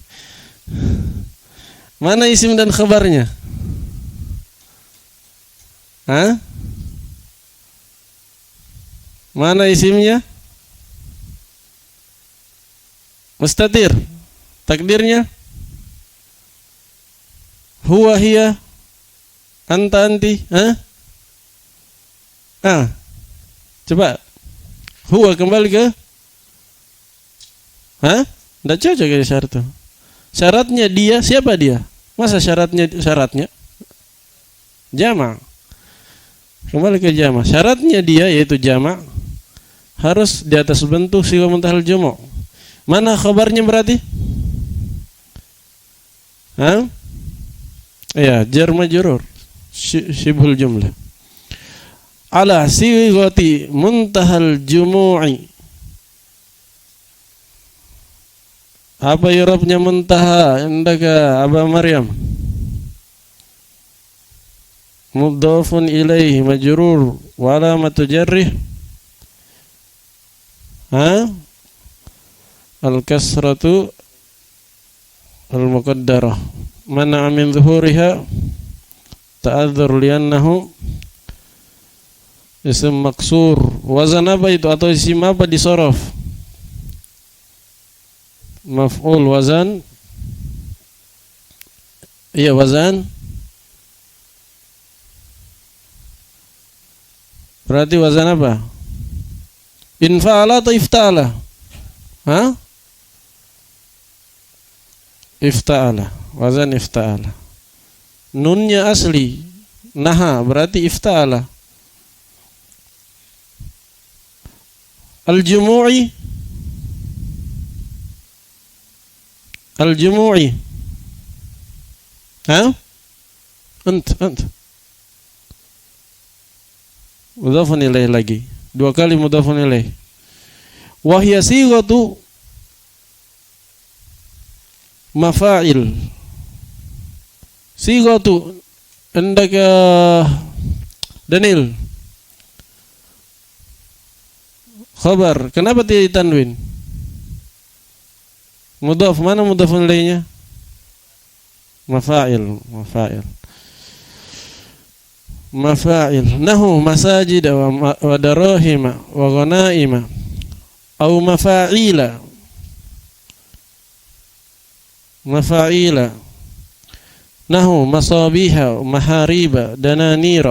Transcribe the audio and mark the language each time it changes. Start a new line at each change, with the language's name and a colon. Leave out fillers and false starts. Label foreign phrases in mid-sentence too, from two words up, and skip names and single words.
Indonesian: Mana isim dan khabarnya? Mana isimnya?
Arabic: Mustatir. Takdirnya هو هي أنت أنتِ.
Indonesian: Coba huwa kembali ke Tidak cocok ya syarat itu. Syaratnya dia, siapa dia? Masa syaratnya jama'. Kembali ke jama'. Syaratnya dia yaitu jama' harus di atas bentuk
Arabic: صيغة منتهى الجموع'.
Indonesian: Mana khabarnya berarti?
Arabic: Ya, جار مجرور. شبه الجملة. على صيغة منتهى الجموع.
Indonesian: Apa i'rabnya
Arabic: منتهى عندك
Indonesian: Aba Maryam?
Arabic: مضاف إليه مجرور وعلامة جره الكسرة المقدرة منع من ظهورها التعذر لأنه اسم مقصور.
Indonesian: Wazan apa itu atau isim apa disorof?
Arabic: مفعول وزن.
Indonesian: Iya wazan. Berarti wazan apa?
Arabic: انفعل أو افتعل؟ افتعل. وزن افتعل.
Indonesian: Nunnya asli naha berarti ifta'ala.
Arabic: Al-jumu'i Ant مضاف إليه lagi.
Indonesian: Dua kali
Arabic: مضاف إليه. وهي صيغة مفاعل. صيغة عندك Daniel.
Indonesian: Khabar, kenapa tidak ditanwin? Mudhaf, mana mudhafun ilaihnya? Mafa'il.
Arabic: نحو مساجد ودراهم وغنائم أو مفاعل. نحو مصابيح محاريب دنانير.